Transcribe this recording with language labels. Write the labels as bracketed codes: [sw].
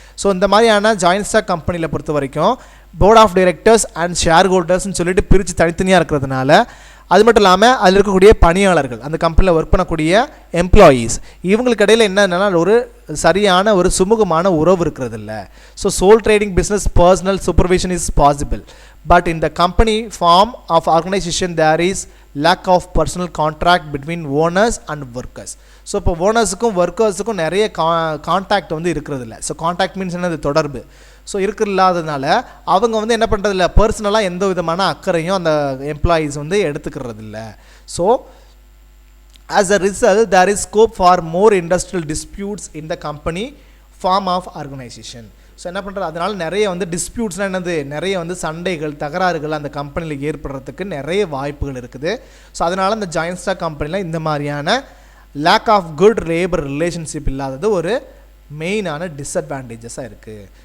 [ta] So இந்த மாதிரியான joint stock கம்பெனியில் பொறுத்த வரைக்கும் board of directors and share ஹோல்டர்ஸ்னு சொல்லிட்டு பிரித்து தனித்தனியாக இருக்கிறதுனால அது மட்டும் இல்லாமல் அதில் இருக்கக்கூடிய பணியாளர்கள், அந்த கம்பெனியில் ஒர்க் பண்ணக்கூடிய எம்ப்ளாயீஸ், இவங்களுக்கு இடையில் என்னன்னா ஒரு சரியான ஒரு சுமூகமான உறவு இருக்கிறது இல்லை. [en] So sole trading business personal supervision is possible, but in the company form of organization there is lack of personal contract between owners and workers. [ta] So இப்போ ஓனர்ஸுக்கும் ஒர்க்கர்ஸுக்கும் நிறைய கான்டாக்ட் வந்து இருக்கிறது இல்லை. ஸோ கான்டாக்ட் மீன்ஸ் என்னது, தொடர்பு. ஸோ இல்லாததுனால அவங்க வந்து என்ன பண்ணுறதில்ல, பர்சனலாக எந்த விதமான அக்கறையும் அந்த எம்ப்ளாயீஸ் வந்து எடுத்துக்கிறது இல்லை. [en] So as a result there is scope for more industrial disputes in the company form of organization. [ta] So என்ன பண்ணுறது, அதனால் நிறைய வந்து டிஸ்பியூட்ஸ்னால் என்னது, நிறைய வந்து சண்டைகள் தகராறுகள் அந்த கம்பெனியில் ஏற்படுறதுக்கு நிறைய வாய்ப்புகள் இருக்குது. ஸோ அதனால் அந்த ஜாயின்ட் ஸ்டாக் கம்பெனியில் இந்த மாதிரியான [en] lack of good labour relationship [ta] இல்லாதது ஒரு மெயினான டிஸ்அட்வான்டேஜஸாக இருக்குது.